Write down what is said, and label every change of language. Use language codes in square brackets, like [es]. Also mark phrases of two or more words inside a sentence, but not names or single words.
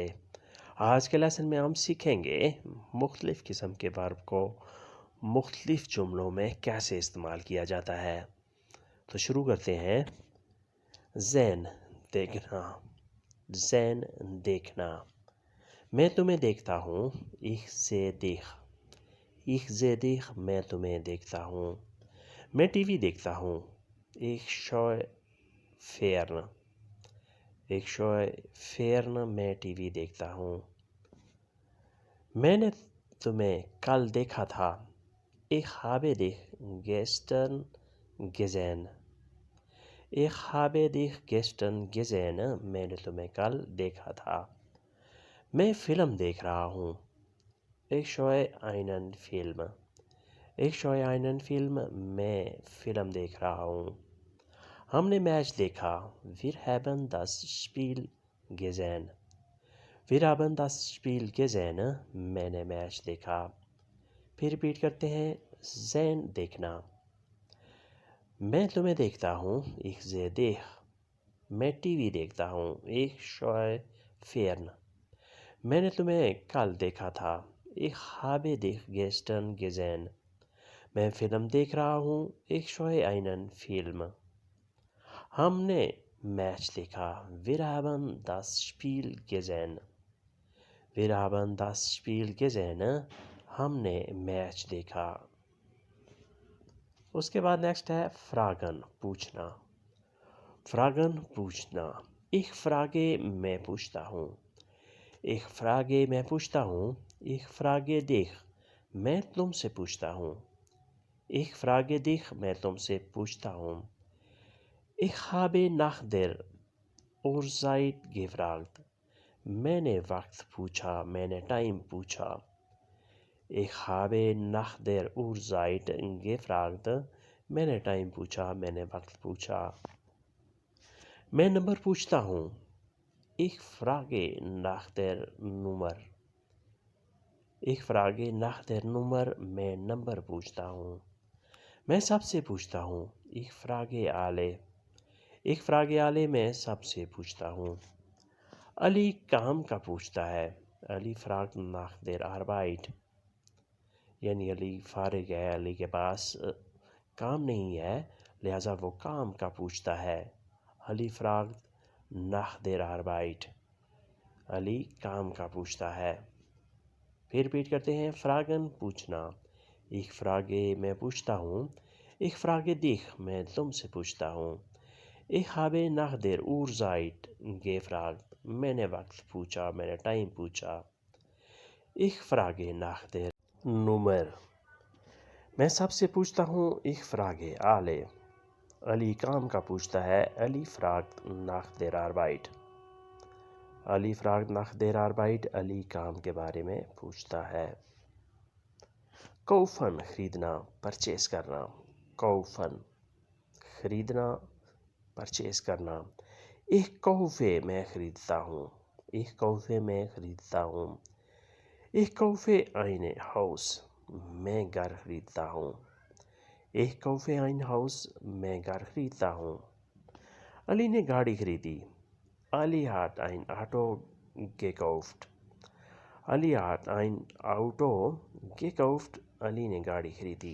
[hi] आज के लेसन में हम सीखेंगे मुख्तलिफ़ किस्म के वर्ब को मुख्तलिफ़ जुमलों में कैसे इस्तेमाल किया जाता है। तो शुरू करते हैं। ज़ैन देखना, ज़ैन देखना। मैं तुम्हें देखता हूँ। [de] ich sehe dich, ich sehe dich, [hi] मैं तुम्हें देखता हूँ। मैं टीवी देखता हूँ। [de] ich schaue fern, ich schaue fern, [hi] मैं टीवी देखता हूँ। मैंने तुम्हें कल देखा था। [de] ich habe dich gestern gesehen, ich habe dich gestern gesehen, [hi] मैंने तुम्हें कल देखा था। मैं फ़िल्म देख रहा हूँ। [de] ich schaue einen Film, ich schaue einen Film, [hi] मैं फ़िल्म देख रहा हूँ। हमने मैच देखा। [de] Wir haben das Spiel gesehen, wir haben das Spiel gesehen, [hi] मैंने मैच देखा। फिर रिपीट करते हैं। ज़ैन देखना। मैं तुम्हें देखता हूँ। [de] ich sehe dich, [hi] मैं टीवी देखता हूँ। [de] ich schaue fern, [hi] मैंने तुम्हें कल देखा था। [de] ich habe dich gestern gesehen, [hi] मैं फ़िल्म देख रहा हूँ। [de] ich schaue einen Film, [hi] हमने मैच देखा। [de] Wir haben das Spiel gesehen, wir haben das Spiel gesehen, [hi] हमने मैच देखा। उसके बाद नेक्स्ट है फ्रागन, पूछना। फ्रागन पूछना। [de] ich frage, [hi] मैं पूछता हूँ। [de] ich frage, [hi] मैं पूछता हूँ। [de] ich frage dich, [hi] मैं तुमसे पूछता हूँ। ich frage dich, मैं तुमसे पूछता हूँ। [de] ich habe nach der Uhrzeit gefragt, [hi] मैंने वक्त पूछा, मैंने टाइम पूछा। [de] ich habe nach der Uhrzeit gefragt, [hi] मैंने टाइम पूछा, मैंने वक्त पूछा। मैं नंबर पूछता हूँ। [de] ich frage nach der Nummer, ich frage nach der Nummer, [hi] मैं नंबर पूछता हूँ। मैं सबसे पूछता हूँ। [de] ich frage alle, ich frage alle, [hi] मैं सबसे पूछता हूँ। अली काम का पूछता है। अली [de] fragt nach der Arbeit, [hi] यानी अली फारिग है, अली के पास काम नहीं है, लिहाजा वो काम का पूछता है। [de] अली fragt nach der Arbeit, [hi] अली काम का पूछता है। फिर रिपीट करते हैं। फ्रागन पूछना। [de] ich frage, [hi] मैं पूछता हूँ। [de] ich frage dich, [hi] मैं तुमसे पूछता हूँ। [de] ich habe nach der Uhrzeit gefragt, [hi] मैंने वक्त पूछा, मैंने टाइम पूछा। [de] ich frage nach der Nummer, [hi] मैं सबसे पूछता हूँ। [de] ich frage alle, [hi] अली काम का पूछता है। [de] अली fragt nach der Arbeit, अली fragt nach der Arbeit, [hi] अली काम के बारे में पूछता है। कौफन खरीदना, परचेस करना। कौफन खरीदना, परचेस करना। [de] ich kaufe, [hi] मैं खरीदता हूँ। [de] ich kaufe, [hi] मैं खरीदता हूँ। [de] ich kaufe ein Haus, [hi] मैं घर खरीदता हूँ। [de] ich kaufe ein Haus, [hi] मैं घर खरीदता हूँ। अली ने गाड़ी खरीदी। [de] Ali hat ein Auto gekauft, अली hat ein Auto gekauft, [hi] अली ने गाड़ी खरीदी।